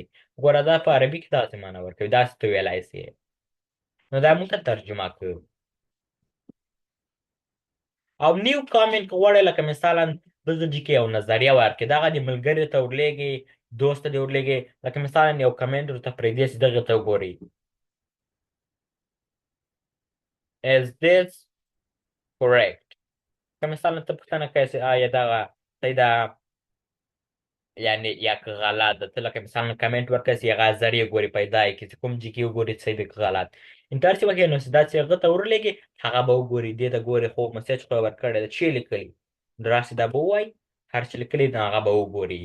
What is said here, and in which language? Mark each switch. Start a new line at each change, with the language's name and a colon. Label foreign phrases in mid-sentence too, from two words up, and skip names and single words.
Pashto: ګوره دا په عربي کې داسې معنا ورکوي داسې ته ویلی شئ نو دا موږ ته ترجمه کوو. او
English: new comment
Pashto: که غواړئ لکه مثالا دلته کې یو نظریه ورکړي دغه د ملګري ته ورلیږئ دوست ته دې ورلیږئ لکه مثالا یو کمنټ ورته پرېږدئ چې دغې ته وګورئ
English: is this correct.
Pashto: که مثلا ته پوښتنه کوې چې آیا دغه صحیح ده یعنې یا که غلط ده ته لکه مثلا کمنټ ورکړې چې هغه ذریعه ګوري پیدا یې کړي چې کوم ځای کې وګوري صحیح ده که غلط انټر چې وکړې نو چې دا چې هغه ته ورلیږي هغه به وګوري دې ته ګوري خو مسیج خو یې ورکړی ده چې یې لیکلي راسې دا به ووایي هر چې لیکلي نو هغه به وګوري.